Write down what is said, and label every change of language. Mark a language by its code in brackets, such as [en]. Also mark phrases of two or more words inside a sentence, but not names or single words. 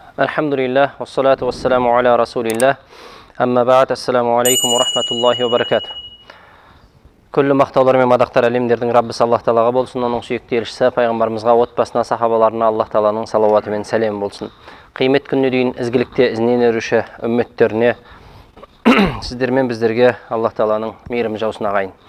[ar] الحمد لله والصلاة والسلام على رسول الله أما بعد السلام عليكم ورحمة الله وبركاته. [kk] Күллі мақтаулар мен мадақтар әлемдердің Раббысы Аллах Тағалаға болсын, оның сүйікті елшісі пайғамбарымызға, отбасына, сахабаларына Аллах Тағаланың салауаты мен сәлемі болсын. Қиямет күніне дейін ізгілікте ізінен еруші үмметтеріне, сіздер мен біздерге Аллах Тағаланың мейірімі жаусын ағайын.